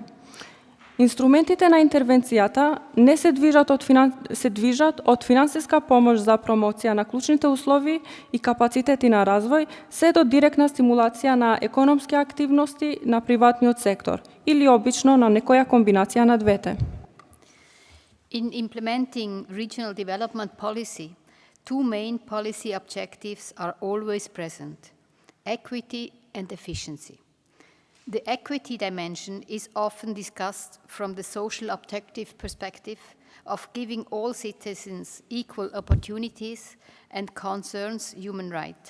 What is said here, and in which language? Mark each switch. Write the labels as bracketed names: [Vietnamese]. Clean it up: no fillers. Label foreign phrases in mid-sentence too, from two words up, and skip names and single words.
[Macedonian] Инструментите на интервенцијата не се движат од финансиска помош за промоција на клучните услови и капацитети на развој, се до директна стимулација на економски активности на приватниот сектор или обично на некоја комбинација на двете. [English] In implementing regional development policy, two main policy objectives are always present: equity and efficiency. The equity dimension is often discussed from the social objective perspective of giving all citizens equal opportunities and concerns human rights.